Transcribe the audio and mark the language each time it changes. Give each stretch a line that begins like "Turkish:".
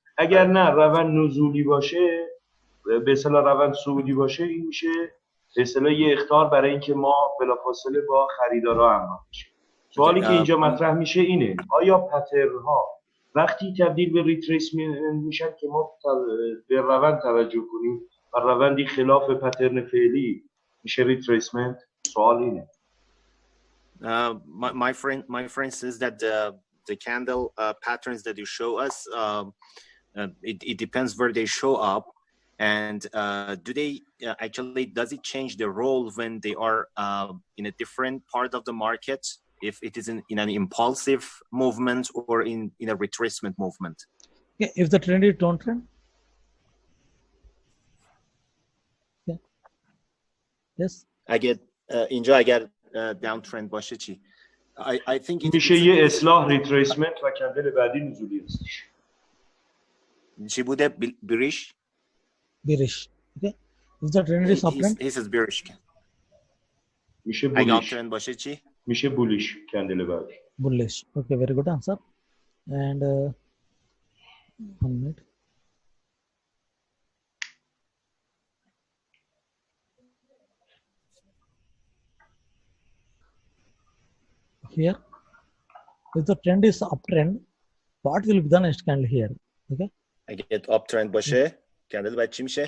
Persian: اگر نه روند نزولی باشه، به اصطلاح روند صعودی باشه، این میشه به اصطلاح یه اخطار برای اینکه ما بلافاصله با خریدارا همراه بشیم. سوالی که اینجا مطرح میشه اینه: آیا پترن ها وقتی تبدیل به ریتریسمنت میشن که ما به روند توجه کنیم و روندی خلاف پترن فعلی میشه ریتریسمنت؟ سوال اینه.
English: My friend says that the candle patterns that you show us, it depends where they show up, and do they actually, does it change the role when they are in a different part of the market, if it is in an impulsive movement or in a retracement movement? Yeah, if the trend is downtrend. Yeah. Yes.
Persian: اگر downtrend باشه چی؟
English: I think
Persian: میشه یه اصلاح ریتریسمنت و کندل بعدی نزولی هستش. چی بوده؟ bearish.
English: Okay. If the trend is uptrend. He says bearish.
Persian: میشه bullish. اگه uptrend باشه چی؟ میشه bullish کندل بعدی.
English: Bullish. Okay, very good answer. And 1 minute. Here, if the trend is uptrend, what will be the next candle here? Okay.
Persian: اگه uptrend باشه کندل بعد چی میشه؟